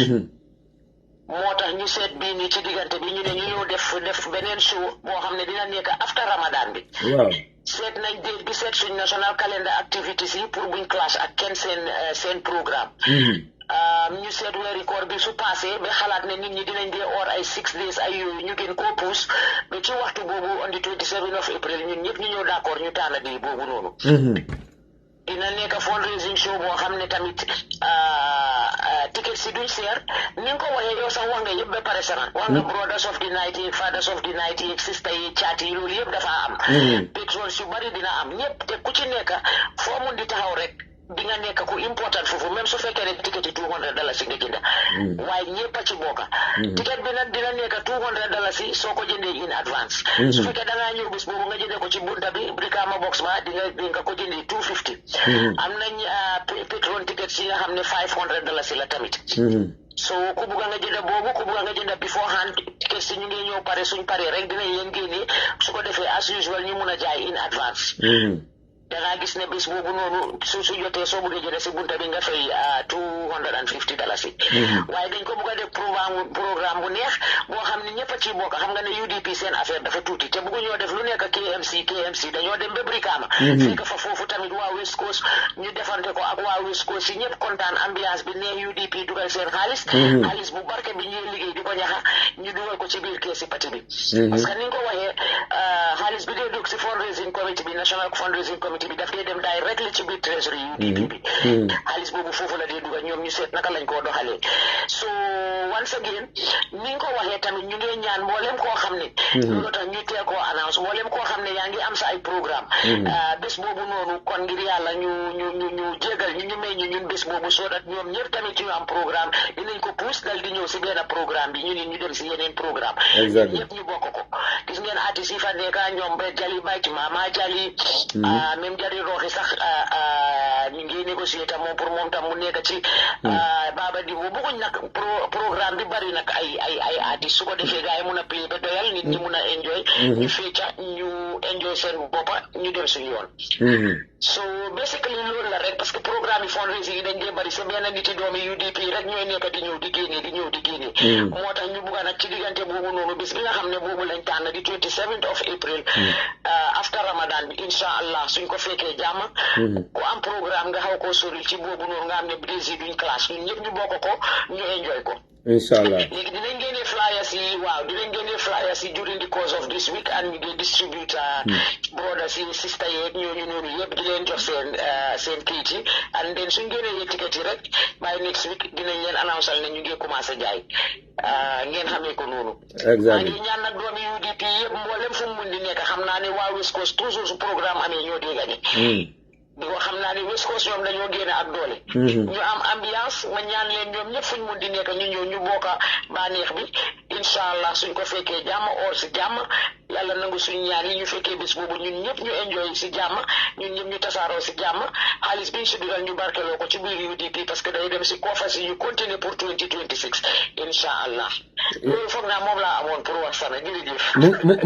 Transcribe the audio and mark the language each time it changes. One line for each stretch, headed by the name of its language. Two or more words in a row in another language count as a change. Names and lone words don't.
Wolof: moo tax ñu seet bii nii ci diggante bi ñu ne ñu ñëw def beneen show boo xam ne dina nekk after Ramadan bi seet nañ date bi seet suñ
English: national calendar activities
Wolof: yi pour buñ clash ak kenn seen programme ñu seet weeri koor bi su passé ba xalaat ne nit ñi dinañ dee or ay 6 days ay yooyu ñu gën koo puus ba ci waxtu boobu
English: on the 27 of April
Wolof: ñun ñëpp ñu ñëw d'accord ñu tànn di boobu noonu dina nekk
English: fundraising show
Wolof: boo xam ne tamit ticket si duñ seer ni nga ko waxee yow sax wax nga yëpp ba pare sana wax nga
English: brothers of the night
Wolof: yi
English: fathers of the night
Wolof: yi sister yi caat yi loolu yëpp dafa am patrons yu bari dina am ñëpp te ku ci nekk foo mun di taxaw rek di nga nekk ku important foofu même su fekkee ne ticket yi $200 nga jënda waaye ñëpp a ci bokka ticket bi nag dina nekk $200 soo ko jëndee
English: in advance
Wolof: su fekkee da ngaa ñëw bis boobu nga jëndee ko ci bunta bi Brikama box ba di nga ko jëndee $250 am nañ patron ticket si nga xam ne $500 la tamit so ku bugga nga jënda boobu ku bugga nga jënda beforehand ticket si ñu ngi ñëw pare suñ pare rek dinañ leen génnee su ko defee
English: as usual
Wolof: ñu mun a jaay
English: in advance
Wolof: dangaa gis ne bés boobu noonu su jotee soo bëggee jëlee si bunta bi nga fay $250 waaye dañ ko bëgg a def programme bu neex boo xam ne ñëpp a ciy bokk xam nga ne UDP seen affaire dafa tuuti te bëggu ñoo def lu nekk KMC dañoo dem ba Brikama fekk fa foofu tamit waa West Coast ñu defante ko ak waa West Coast si ñëpp kontaan ambiance bi neex UDP dugal seen xaalis bu barke bi ñuy liggéey di ko ñaxa ñu dugal ko ci biir keesi parti bi
French: parce que
Wolof: ni nga ko waxee xaalis bi dee dugg si fundraising committee bi
English: national fundraising committee
Wolof: bi daf dee dem directly ci biir treasury UDP bi xaalis boobu foofu la dee dugal ñoom ñu seet naka lañ koo doxalee
English: so once again
Wolof: ni nga ko waxee tamit ñu ngi ñaan mboolem koo xam ne loolu tax ñu teel koo annonce mboolem koo xam ne yaa ngi am sa ay programme bés boobu noonu kon ngir yàlla ñu jégal ñu may ñun bés boobu soo dat ñoom ñëpp tamit ñu am programme dinañ ko pousse dal di ñëw si benn programme bi ñu dem si yeneen programme ñëpp ñu bokk ko gis ngeen artistes yi fa nekk ñoom ba Jali Bayt Mama Jali même Jari Roxi sax ñu ngi négocier tam moom pour moom tam mu nekk ci Baba Dibo bëgguñ nag programme bi bari nag ay artistes su ko defee gars yi mun a play ba doyal nit ñi mun a enjoy ñu fecca ñu enjoy seen boppa ñu dem suñu yoon
English: so basically
Wolof: loolu la rek
French: parce que
Wolof: programme yi fundraising yi dañ dee bari sa benn nit yi doomi UDP rek ñooy nekk di ñëw di génne moo tax ñu bugga nag ci diggante boobu noonu bis bi nga xam ne boobu lañ tànn di
English: 27th of April after Ramadan
Wolof: bi
Arabic: incha allah
Wolof: suñ ko fekkee jàmm ku am programme nga xaw koo soril ci boobu noonu nga xam ne brésil duñ classe ñun ñëpp ñu bokk ko ñu enjoy ko inshallah léegi dinañ génne flyers yi waaw dinañ génne flyers yi
English: during the course of this week and
Wolof: ñu ngi distribute brothers yi sister yeeg ñooñu noonu yëpp di leen jox seen kayit yi
English: and then
Wolof: suñ génnee ticket yi rek
English: by next week
Wolof: dinañ leen annoncé ne ñu ngi commencé jaay ngeen xamee ko noonu maa ngi ñaan nag doomi UDP yëpp mboolem fu mu mun di nekk xam naa ne waa West Coast toujours su programme amee ñoo dee gañe di ko xam naa ne West Coast ñoom dañoo génne ak doole ñu am ambiance ma ñaan leen ñoom ñëpp fuñ mun di nekk ñu ñëw ñu bokka bànneex bi
Arabic: incha allah
Wolof: suñ ko fekkee jàmm or si jàmm yàlla nangu suñ ñaan yi ñu fekkee bis boobu ñun ñëpp ñu enjoy si jàmm ñun ñëpp ñu tasaaroo si jàmm xaalis biñ si dugal ñu barkeloo ko ci biir UDP
French: parce que
Wolof: day dem si koofa si ñu continuer pour 2026
Arabic: incha allah
Wolof: loolu foog naa moom laa amoon pour wax sana jërëjëf